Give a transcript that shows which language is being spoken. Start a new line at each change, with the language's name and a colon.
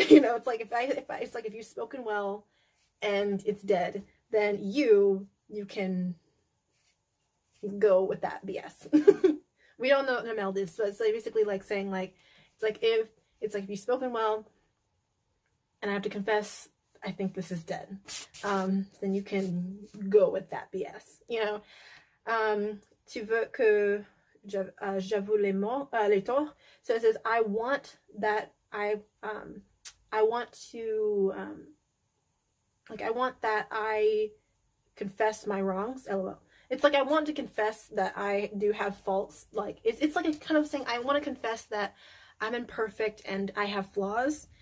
English: You know, it's like it's like if you've spoken well and it's dead, then you can go with that BS. We don't know what la merde is, so it's like basically like saying like, it's like if you've spoken well and I have to confess I think this is dead, then you can go with that BS, you know.
French: Tu veux que j'avoue les torts.
English: So it says, I want that I want to like I want that I confess my wrongs. LOL. It's like I want to confess that I do have faults. Like it's like a kind of saying I want to confess that I'm imperfect and I have flaws.